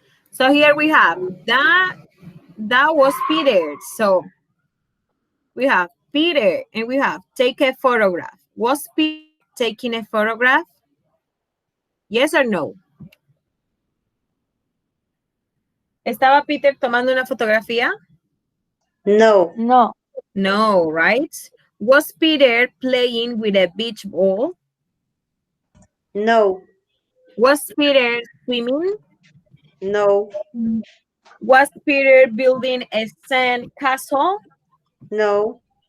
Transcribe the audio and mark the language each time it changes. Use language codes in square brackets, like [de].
[en] So here we have that was Peter. So we have Peter and we have take a photograph. Was Peter taking a photograph? Yes or no? [es] ¿Estaba Peter tomando una fotografía? [en] No. No. No, right? Was Peter playing with a beach ball? No. Was Peter swimming? No. Was Peter building a sand castle? No.